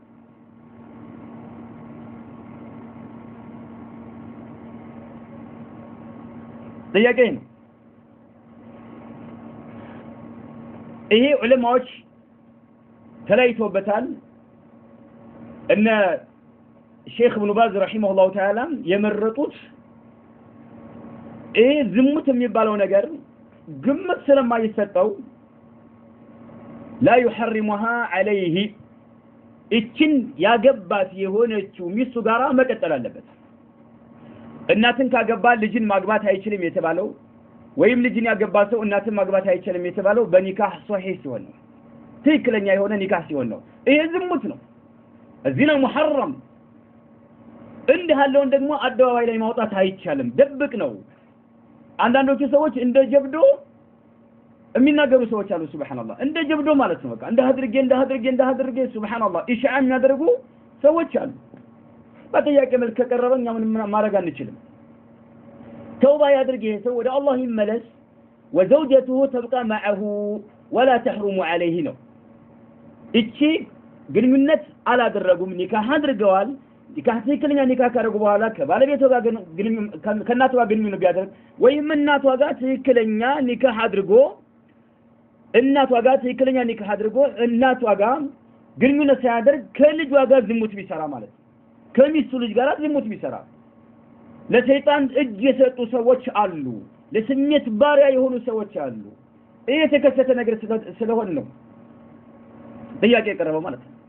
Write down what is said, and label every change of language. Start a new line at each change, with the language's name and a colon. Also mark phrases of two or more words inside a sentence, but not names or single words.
Amharic: ጥያቄ ነው። ይሄ ዑለማዎች ተለያይተውበታል። እነ ሼክ ኢብኑ ባዝ
Arabic: رحمه الله تعالى
Amharic: የመረጡት ይሄ ዝሙት የሚባለው ነገር ግምት ስለማይሰጠው
Arabic: لا يحرمها عليه
Amharic: እችን ያገባት የሆነችው ሚስቱ ጋራ መቀጠል አለበት። እናትን ካገባ ልጅን ማግባት አይችልም የተባለው ወይም ልጅን ያገባ ሰው እናትን ማግባት አይችልም የተባለው በኒካህ ሶሂህ ሲሆን ነው። ትክክለኛ የሆነ ኒካህ ሲሆን ነው። ይሄ ዝሙት ነው። እዚህ ነው محرم። እንዲህ ያለውን ደግሞ አደባባይ ላይ ማውጣት አይቻልም፣ ድብቅ ነው። አንዳንዶቹ ሰዎች እንደ ጀብዶ የሚናገሩ ሰዎች አሉ። ሱብሃንአላህ እንደ ጀብዶ ማለት ነው። በቃ እንደ አድርጌ ሱብሃንአላህ ኢሻዓ የሚያደርጉ ሰዎች አሉ። በጥያቄ መልክ ከቀረበኛ ምንም ማድረግ አንችልም። ተውባ ያድርግ ይሄ ሰው ወደ አላህ ይመለስ።
Arabic: وزوجته تبقى معه ولا تحرم عليه
Amharic: ነው። እቺ ግንኙነት አላደረጉም፣ ኒካህ አድርገዋል። ኒካህ ትክክለኛ ኒካህ ካደረጉ በኋላ ከባለቤቷ ጋር ከእናቷ ጋር ግንኙነት ቢያደርግ ወይም እናቷ ጋር ትክክለኛ ኒካህ አድርጎ እናቷ ጋር ትክክለኛ ኒካህ አድርጎ እናቷ ጋር ግንኙነት ሳያደርግ ከልጇ ጋር ዝሙት ቢሰራ ማለት ነው ከሚስቱ ልጅ ጋር ዝሙት ቢሰራ ለሰይጣን እጅ የሰጡ ሰዎች አሉ ለስሜት ባሪያ የሆኑ ሰዎች አሉ ይሄ የተከሰተ ነገር ስለሆነ ነው ጥያቄ የቀረበው ማለት ነው